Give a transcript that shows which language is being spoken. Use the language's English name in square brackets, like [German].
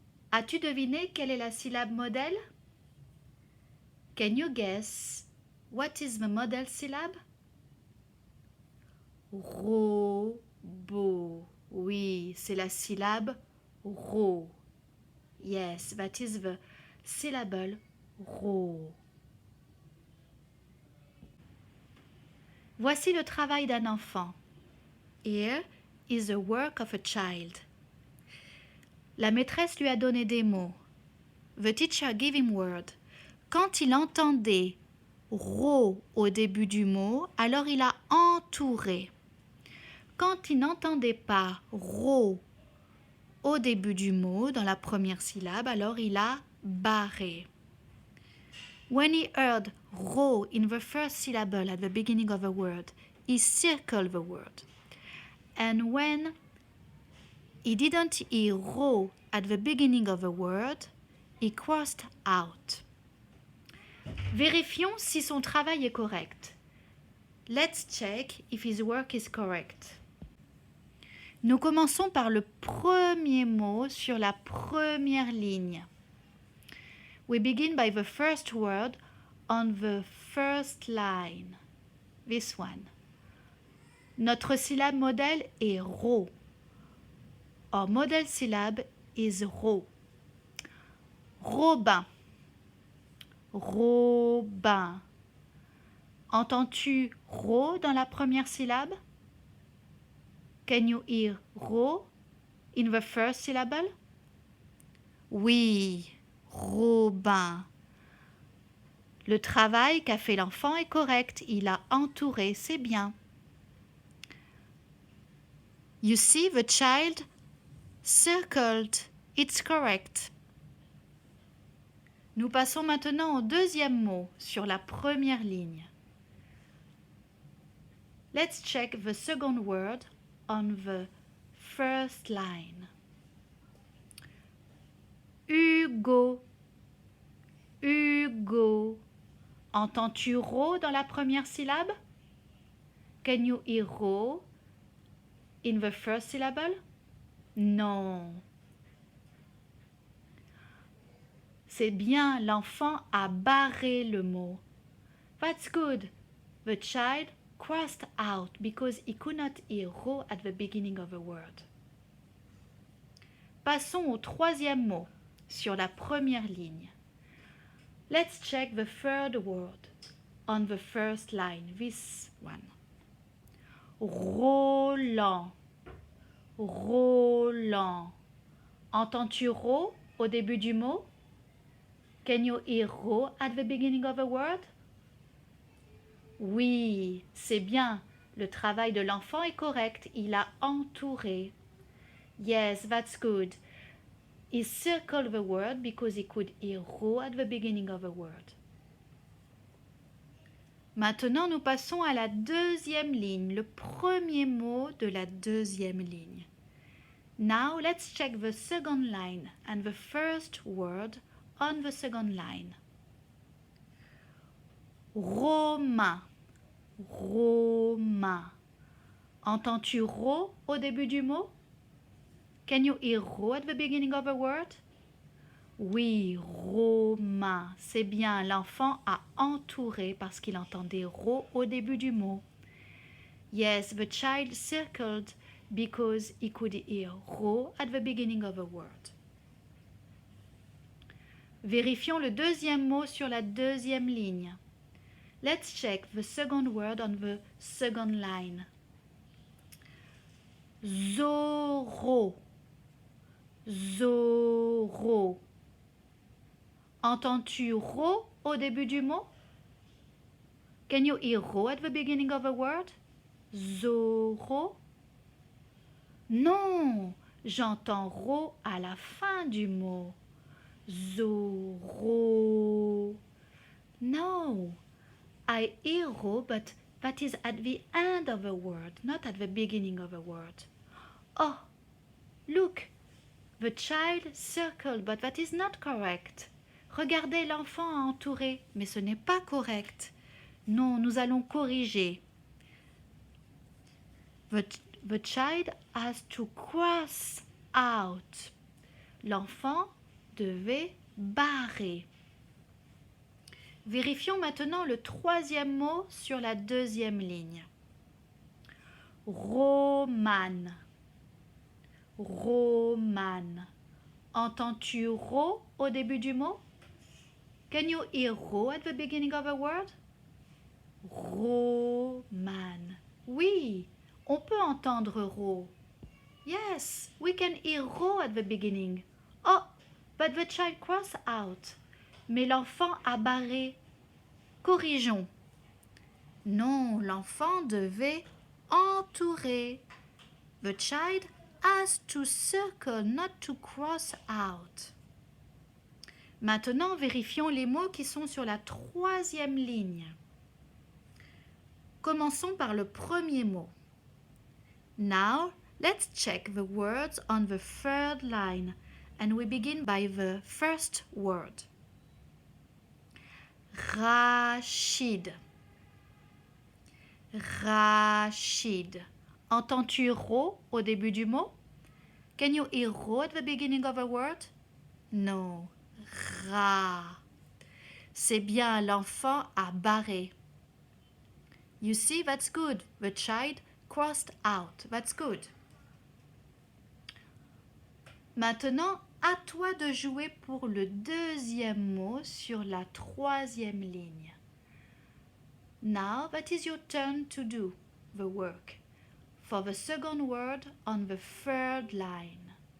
[French] As-tu deviné quelle est la syllabe modèle? [English] Can you guess what is the model syllab? [French] Robot. Oui, c'est la syllabe ro. [English] Yes, that is the syllable ro. [French] Voici le travail d'un enfant. [English] Here is the work of a child. [French] La maîtresse lui a donné des mots. [English] The teacher gave him word. [French] Quand il entendait ro au début du mot, alors il a entouré. Quand il n'entendait pas ro au début du mot, dans la première syllabe, alors il a barré. [English] When he heard ro in the first syllable at the beginning of a word, he circled the word. And when he didn't hear ro at the beginning of a word, he crossed out. [French] Vérifions si son travail est correct. [English] Let's check if his work is correct. [French] Nous commençons par le premier mot sur la première ligne. [English] We begin by the first word on the first line. This one. [French] Notre syllabe modèle est ro. [English] Our model syllab is ro. [French] Robin. Robin. Entends-tu ro dans la première syllabe? [English] Can you hear ro in the first syllable? [French] Oui, Robin. Le travail qu'a fait l'enfant est correct. Il a entouré, c'est bien. [English] You see, the child circled. It's correct. [French] Nous passons maintenant au deuxième mot sur la première ligne. [English] Let's check the second word on the first line. [French] Hugo. Hugo. Entends-tu ro dans la première syllabe? [English] Can you hear ro in the first syllable? [French] Non. C'est bien, l'enfant a barré le mot. [English] That's good. The child crossed out because he could not hear ro at the beginning of a word. [French] Passons au troisième mot sur la première ligne. [English] Let's check the third word on the first line, this one. [French] Roland. Roland. Entends-tu ro au début du mot? [English] Can you hear ro at the beginning of a word? [French] Oui, c'est bien. Le travail de l'enfant est correct. Il a entouré. [English] Yes, that's good. He circled the word because he could hear ro at the beginning of a word. [French] Maintenant, nous passons à la deuxième ligne, le premier mot de la deuxième ligne. [English] Now, let's check the second line and the first word on the second line. [French] Romain. Romain. Entends-tu ro au début du mot? [English] Can you hear ro at the beginning of a word? [French] Oui, Romain. C'est bien, l'enfant a entouré parce qu'il entendait ro au début du mot. [English] Yes, the child circled because he could hear ro at the beginning of a word. [French] Vérifions le deuxième mot sur la deuxième ligne. [English] Let's check the second word on the second line. [French] Zoro. Zoro. Entends-tu ro au début du mot? [English] Can you hear ro at the beginning of a word? [French] Zoro? Non, j'entends ro à la fin du mot. Zoro. [English] No, I hear ro, but that is at the end of a word, not at the beginning of a word. Oh, look, the child circled, but that is not correct. [French] Regardez, l'enfant a entouré, mais ce n'est pas correct. Non, nous allons corriger. [English] The child has to cross out. [French] L'enfant devait barrer. Vérifions maintenant le troisième mot sur la deuxième ligne. Romane. Romane. Entends-tu ro au début du mot? [English] Can you hear ro at the beginning of a word? Romane. [French] Oui, on peut entendre ro. [English] Yes, we can hear ro at the beginning. Oh, but the child crossed out. [French] Mais l'enfant a barré. Corrigeons. Non, l'enfant devait entourer. [English] The child has to circle, not to cross out. [French] Maintenant, vérifions les mots qui sont sur la troisième ligne. Commençons par le premier mot. [English] Now, let's check the words on the third line, and we begin by the first word. [French] Rachid. Rachid. Entends-tu ro au début du mot? [English] Can you hear ro at the beginning of a word? No. Ra. [French] C'est bien, l'enfant a barré. [English] You see, that's good. The child crossed out. That's good. [French] Maintenant, à toi de jouer pour le deuxième mot sur la troisième ligne. [English] Now, that is your turn to do the work for the second word on the third line.